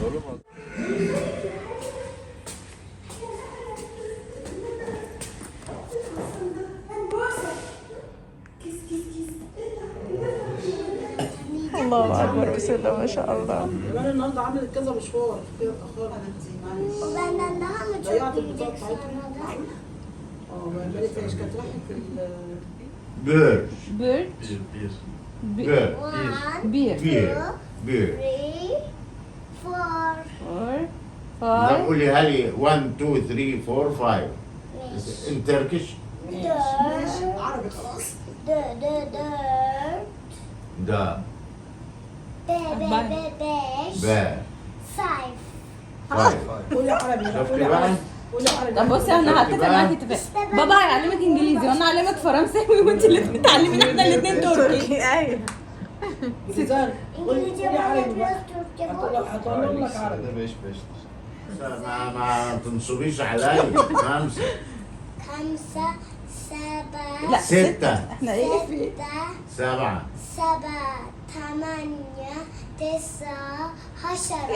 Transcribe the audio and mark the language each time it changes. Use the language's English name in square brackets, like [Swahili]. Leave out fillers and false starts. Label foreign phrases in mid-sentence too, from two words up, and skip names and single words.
[Arabic] الله اكبر بسم الله ما شاء الله. كمان النهارده عملت كذا مشوار كده اتاخرت. وبنانها ضيعت مش البطاقه بتاعتها. ما عملت ايش كانت رايحه في [Turkish] Bir, Bird, bir, [English] beer, [Turkish] bir. 3 4 [English] four, [Arabic] لا [English] five, [Arabic] قولي هلي 1 2 3 4 5 [English] in Turkish [Arabic] عربي خلاص. دور da ب ba 5 5 قولي عربي شفتي بقى؟ قولي عربي. طب بصي انا هتفق معاكي اتفاق. بابا هيعلمك انجليزي وانا هعلمك فرنساوي وانت اللي بتتعلمي احنا الاثنين تركي. ايوه سيزار قولي [Turkish] İngilizce [Arabic] عربي [Turkish] bana [Arabic] بقى. [Turkish] biraz Türkçe bu. [Arabic] هطلع لك عربي. [Turkish] Hadi 5-5'tir. [Arabic] ما تنصبيش عليا 5 خمسة سبعة لا 6 احنا ايه في 7 سبعة ثمانية تسعة 10